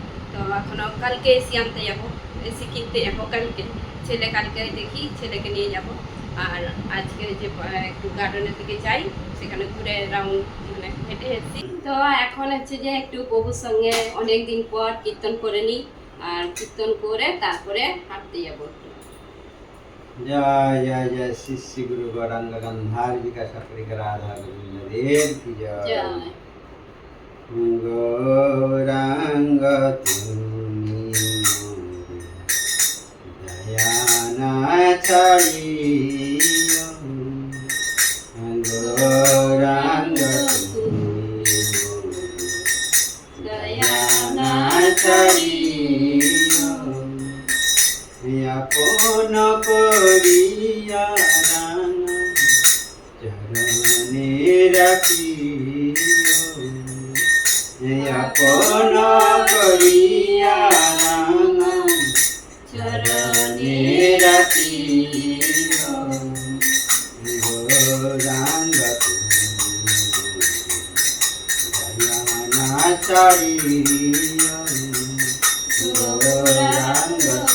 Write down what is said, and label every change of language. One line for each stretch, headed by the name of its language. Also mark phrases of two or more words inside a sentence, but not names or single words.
Bangla: তো এখনও কালকে এসি আনতে যাবো, বেশি কিনতে যাবো কালকে, ছেলে কালকে দেখি ছেলেকে নিয়ে যাব। আর আজকে যে একটু গার্ডেনের দিকে যাই, সেখানে ঘুরে রাউন্ড মানে হেঁটে এসেছি। তো এখন হচ্ছে যে একটু প্রভুর সঙ্গে অনেক দিন পর কীর্তন করে নিই, আর কীর্তন করে তারপরে হাঁটতে যাবো।
Hindi: जय जय जय श्री श्री गुरु गौरांग गंधार विकास राधा गोविंद देव की जय।
Bangla: গৌরাঙ্গ তুমি দয়া না ছাড়িও, গৌরাঙ্গ তুমি দয়া না ছাড়িও, আপন করিয়া চরণে রাখিও, আপন করিয়া চরণে রাখিও, গৌরাঙ্গ দয়া না ছাড়িও, গৌরাঙ্গ